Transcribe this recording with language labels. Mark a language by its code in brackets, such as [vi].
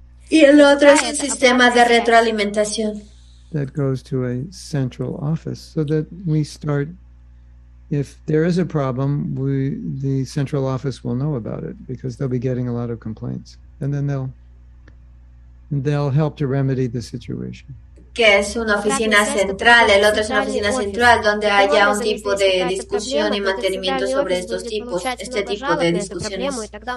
[es] Y el otro es un sistema de retroalimentación. [en] That goes to a central office, so that we start, if there is a problem, the central office will know about it because they'll be getting a lot of complaints, and then they'll help to remedy the situation. [es] que es una oficina central, el otro es una oficina central, donde haya un tipo de discusión y mantenimiento sobre estos tipos, este tipo de discusiones.